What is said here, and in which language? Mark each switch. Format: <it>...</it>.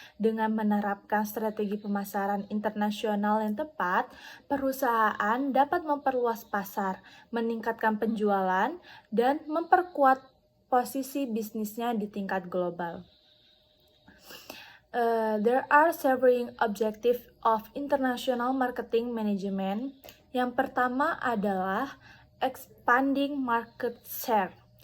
<id>Dengan menerapkan strategi pemasaran internasional yang tepat, perusahaan dapat memperluas pasar, meningkatkan penjualan, dan memperkuat posisi bisnisnya di tingkat global.</id> <en>There are several objectives of international marketing management.</en> <id>Yang pertama adalah expanding market share.</id>